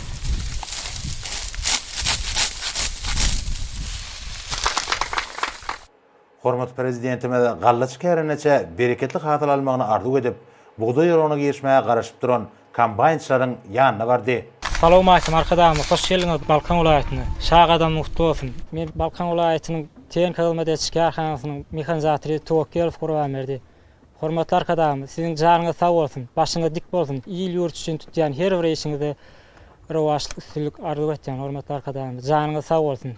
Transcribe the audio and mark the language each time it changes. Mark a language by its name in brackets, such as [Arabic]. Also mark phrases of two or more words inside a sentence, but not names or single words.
[Turkmen] Hormatly prezidentimiz gallaçy kärençe bereketli hasyl almagyny arzu edip, bugdaý ýoluny geçmäge garaşyp duran kombaýnçylaryň ýanyna bardy. Salamu alaikum arkadaşlar, hoş geldiniz Balkan welaýatyna. Şag adam mutlu olsun. Men Balkan welaýatynyň tehnikaryň medetçi karhanasynyň mexanizatori Tokyev Gurban berdi. Hormatly arkadaşım, sizin janyňyz sag bolsun, başyňyz dik bolsun. Ýyl ýurt üçin tutýan her bir işiňizde rewaçlyk üstünlük arzu etýän hormatly arkadaşım, janyňyz sag bolsun.